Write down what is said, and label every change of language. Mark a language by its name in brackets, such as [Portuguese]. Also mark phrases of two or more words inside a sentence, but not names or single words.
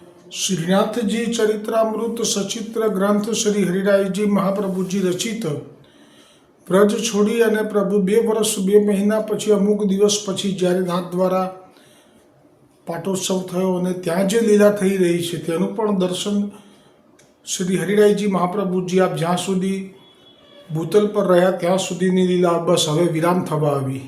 [Gujarati] श्रीनाथजी चरित्रामृत सचित्र ग्रंथ श्री हरिरायजी महाप्रभुजी रचित વ્રજ છોડી અને પ્રભુ 2 વર્ષ 2 મહિના પછી અમુક દિવસ પછી જ્યારે નાથ દ્વારા પાટોત્સવ થયો અને ત્યાં જે લીલા થઈ રહી છે તેનું પણ દર્શન શ્રી હરિરાયજી મહાપ્રભુજી આપ જ્યાં સુધી ભૂતલ પર રહ્યા ત્યાં સુધીની લીલા બસ હવે વિરામ થવા આવી.